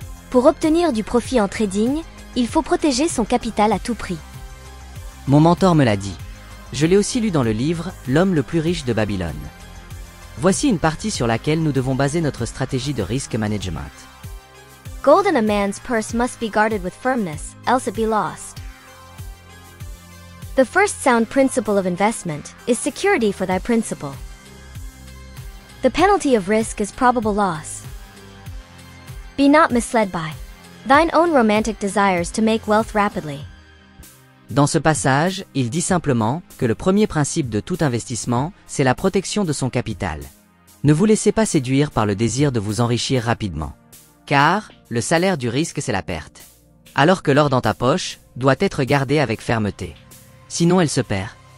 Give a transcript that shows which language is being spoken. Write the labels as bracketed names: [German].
[French] Pour obtenir du profit en trading, il faut protéger son capital à tout prix. Mon mentor me l'a dit. Je l'ai aussi lu dans le livre « L'homme le plus riche de Babylone ». Voici une partie sur laquelle nous devons baser notre stratégie de risk management. [English] Gold in a man's purse must be guarded with firmness, else it be lost. The first sound principle of investment is security for thy principal. The penalty of risk is probable loss. Be not misled by thine own romantic desires to make wealth rapidly. [French] Dans ce passage, il dit simplement que le premier principe de tout investissement, c'est la protection de son capital. Ne vous laissez pas séduire par le désir de vous enrichir rapidement. Car, le salaire du risque c'est la perte. Alors que l'or dans ta poche, doit être gardé avec fermeté. Sinon elle se perd.